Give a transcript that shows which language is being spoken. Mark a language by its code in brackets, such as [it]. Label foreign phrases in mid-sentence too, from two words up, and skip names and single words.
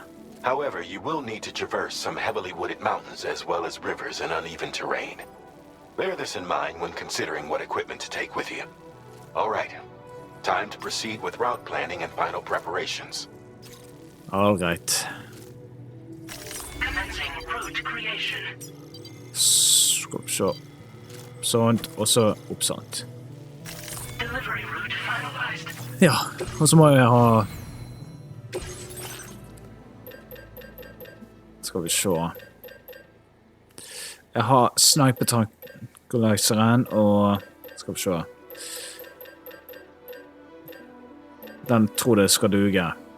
[en] However, you will need to traverse some heavily wooded mountains as well as rivers and uneven terrain. Bear this in mind when considering what equipment to take with you. All right, time to proceed with route planning and final preparations. All right. Commencing route creation. [no] Skal vi se. Sånt, og så opp sånt. [en] Delivery route finalized. [no] Ja, og så må jeg ha... Skal vi se. Jeg har sniper-tranquilizeren, og... Skal vi se. Den tror det skal duge.